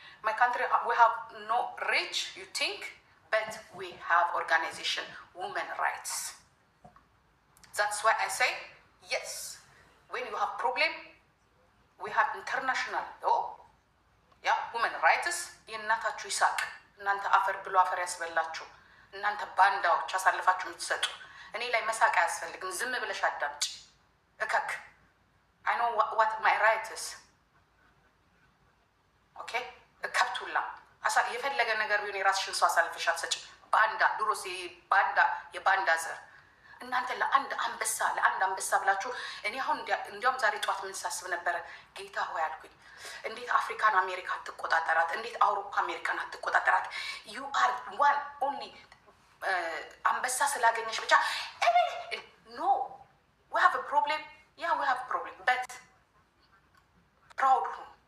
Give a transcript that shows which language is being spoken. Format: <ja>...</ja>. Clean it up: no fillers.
<en>My country, we have no rich, you think, but we have organization, women rights. That's why I say, yes, when you have problem, we have international law, yeah, women rights,</en> <am>የእናታችሁ ይሳቅ እናንተ አፈር ብሎ አፈር ያስበላችሁ እናንተ ባንዳዎች አሳልፋችሁ የምትሰጡ እኔ ላይ መሳቅ አያስፈልግም። ዝም ብለሽ አዳምጪ እከክ</am> <en>I know what my right is. Okay?</en> <am>ከብቱላ የፈለገ ነገር ቢሆን የራስሽን ሰው አሳልፈሽ አትሰጭም። ባንዳ ድሮስ ባንዳ የባንዳ ዘር እናንተ ለአንድ አንበሳ ብላችሁ እኔ አሁን እንዲያውም ዛሬ ጠዋት ምን ሳስብ ነበረ? ጌታ ሆይ አልኩኝ፣ እንዴት አፍሪካን አሜሪካ አትቆጣጠራት? እንዴት አውሮፓ አሜሪካን አትቆጣጠራት?</am> <en>ዩ አር ዋን ኦንሊ</en> <am>አንበሳ ስላገኘሽ ብቻ ኖ</am> <en>we have a problem. Yeah, we have a problem, but proud who?</en>